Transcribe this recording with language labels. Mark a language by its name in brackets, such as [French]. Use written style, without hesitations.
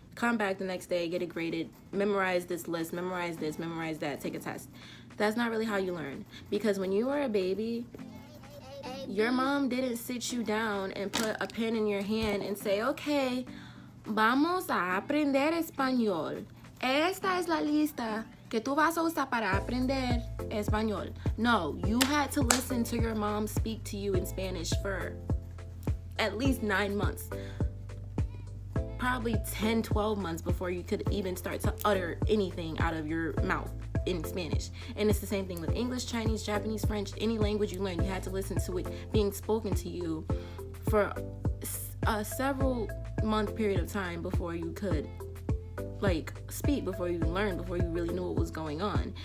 [English] Come back the next day, get it graded, memorize this list, memorize this, memorize that, take a test. That's not really how you learn. Because when you were a baby, your mom didn't sit you down and put a pen in your hand and say, okay, [Spanish] vamos a aprender español. Esta es la lista que tú vas a usar para aprender español. [English] No, you had to listen to your mom speak to you in Spanish for at least 9 months. Probably 10, 12 months before you could even start to utter anything out of your mouth in Spanish. And it's the same thing with English, Chinese, Japanese, French, any language you learn, you had to listen to it being spoken to you for a several month period of time before you could speak, before you learn, before you really knew what was going on.